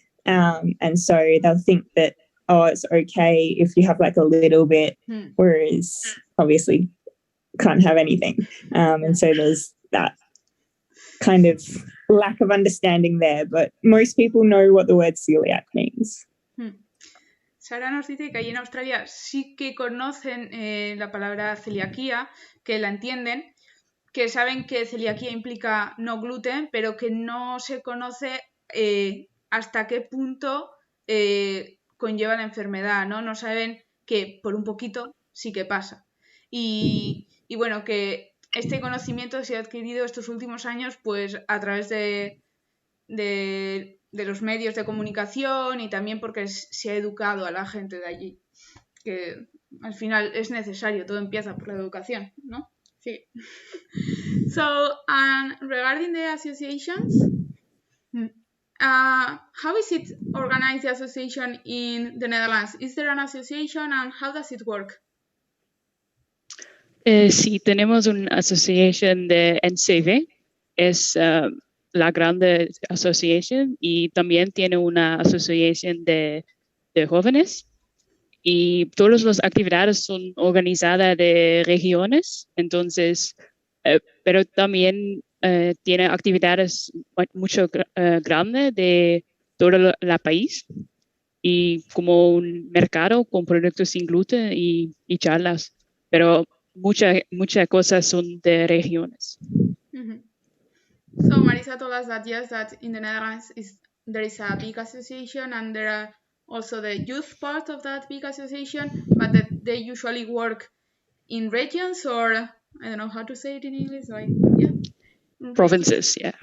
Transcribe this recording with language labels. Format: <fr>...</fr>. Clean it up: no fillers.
<en>And so they'll think that, oh, it's okay if you have like a little bit, whereas obviously can't have anything. And so there's that kind of lack of understanding there. But most people know what the word celiac means.</en> <es>Sara nos dice que allí en Australia sí que conocen la palabra celiaquía, que la entienden, que saben que celiaquía implica no gluten, pero que no se conoce hasta qué punto conlleva la enfermedad, ¿no? No saben que por un poquito sí que pasa. Y bueno, que este conocimiento se ha adquirido estos últimos años pues a través de los medios de comunicación y también porque se ha educado a la gente de allí, que al final es necesario, todo empieza por la educación, ¿no? Sí.</es> <en>So, regarding the associations, how is it organized, the association in the Netherlands? Is there an association and how does it work?</en> <es>Sí, tenemos una asociación de NCV, es la grande asociación, y también tiene una asociación de jóvenes, y todas las actividades son organizadas de regiones, entonces, pero también tiene actividades mucho grandes de todo el país, y como un mercado con productos sin gluten y charlas, pero muchas cosas son de regiones. Mm-hmm.</es> <en>So Marisa told us that yes, that in the Netherlands there is a big association and there are also the youth part of that big association, but that they usually work in regions, or I don't know how to say it in English, like Provinces, yeah.</en>